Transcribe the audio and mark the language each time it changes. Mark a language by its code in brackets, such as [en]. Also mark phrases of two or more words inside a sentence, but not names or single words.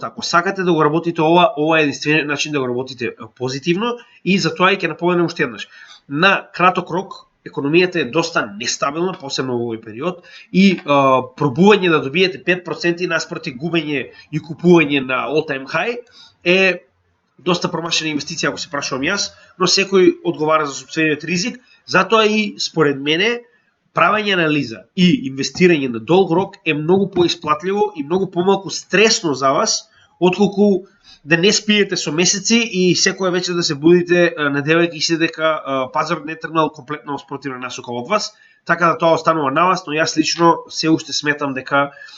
[mk] Ако сакате да го работите ова е единствениот начин да го работите позитивно и затоа и ќе напоменем уште еднаш. На краток рок економијата е доста нестабилна, посебно во овој период, и пробување да добиете 5% наспроти губење и купување на [en] all-time high [mk] е доста промашена инвестиција, ако се прашувам јас, но секој одговара за сопствениот ризик, затоа и според мене правење анализа и инвестирање на долг рок е многу поисплатливо и многу помалку стресно за вас, отколку да не спиете со месеци и секоја вечер да се будите надевајќи се дека пазарот не тргнал комплетно спротивна насока од вас, така да тоа останува на вас, но јас лично се уште сметам дека